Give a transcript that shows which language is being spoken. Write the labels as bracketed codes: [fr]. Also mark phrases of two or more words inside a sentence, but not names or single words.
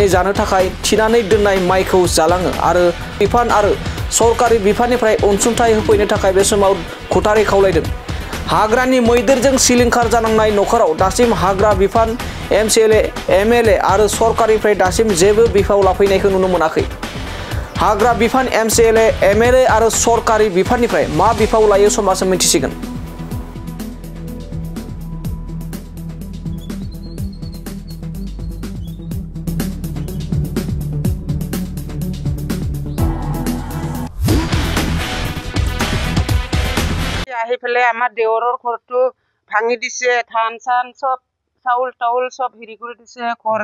[brx] जानो थाखाय थिनानै दोननाय माइखौ जालाङो आरो बिफान आरो सरकारि बिफाननिफ्राय अनसुंथाइ होफैनो थाखाय बे समाव खुथारै खावलायदों हाग्रानि मैदेरजों सिलिंखार जानांनाय नखराव दासिम हाग्रा बिफान एमसिएलए एमएलए आरो सरकारनिफ्राय दासिम जेबो बिफाव लाफैनायखौ नुनो मोनाखै हाग्रा बिफान एमसिएलए एमएलए आरो सरकारि बिफाननिफ्राय मा बिफाव लायो समाजआ मिथिसिगोन [as] আহি পেলাই আমাৰ দেৱৰৰ ঘৰটো ভাঙি দিছে ধান চান সব চাউল টাউল সব হেৰি কৰি দিছে ঘৰ